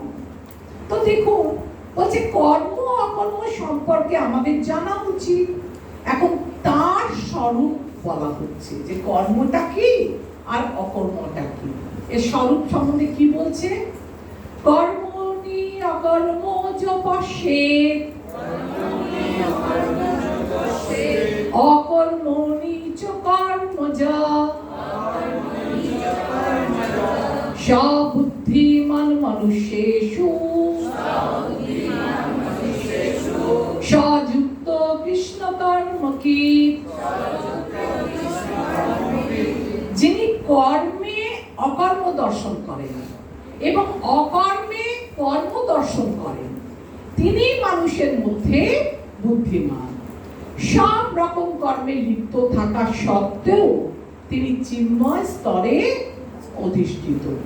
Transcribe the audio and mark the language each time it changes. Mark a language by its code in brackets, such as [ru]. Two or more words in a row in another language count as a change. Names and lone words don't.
[bn] তো দেখুন বলছে কর্ম অকর্ম সম্পর্কে আমাদের জানা উচিত। এখন তার স্বরূপ বলা হচ্ছে যে কর্মটা কি আর অকর্মটা কি। এর স্বরূপ সম্বন্ধে কি বলছে? [sa] কর্মণি অকর্ম চ পশ্যেৎ, অকর্মণি চ কর্মজা, সবুদ্ধিমান মনুষ্যেষু সযুক্ত কৃষ্ণ কর্মকীট। [bn] যিনি কর্মে অকর্ম দর্শন করেন এবং অকর্মে কর্ম দর্শন করেন, তিনি মানুষের মধ্যে বুদ্ধিমান। সব রকম কর্মে লিপ্ত থাকা সত্ত্বেও তিনি চিন্ময় স্তরে অধিষ্ঠিত।